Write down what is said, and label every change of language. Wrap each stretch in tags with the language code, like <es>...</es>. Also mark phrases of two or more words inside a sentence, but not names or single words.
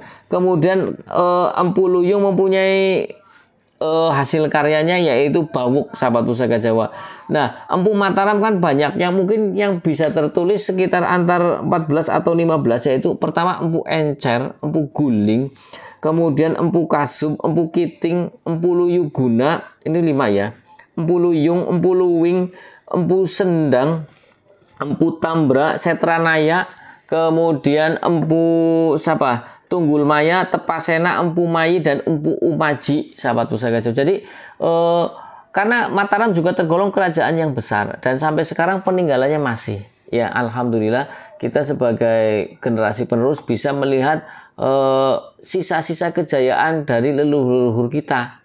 <id>Kemudian Empu Luyung mempunyai hasil karyanya yaitu Bawuk, sahabat pusaka Jawa. Nah, Empu Mataram kan banyak yang mungkin yang bisa tertulis sekitar antar 14 atau 15, yaitu pertama Empu Encer, Empu Guling, kemudian Empu Kasub, Empu Kiting, Empu Luyuguna, ini 5 ya. Empu Luyung, Empu Luwing, Empu Sendang, Empu Tambra, Setranaya, kemudian Empu Tunggul Maya, Tepasena, Empu Mayi, dan Empu Umaji, sahabat pusaka Jawa. Jadi karena Mataram juga tergolong kerajaan yang besar dan sampai sekarang peninggalannya masih. Ya, alhamdulillah kita sebagai generasi penerus bisa melihat sisa-sisa kejayaan dari leluhur-leluhur kita.</id>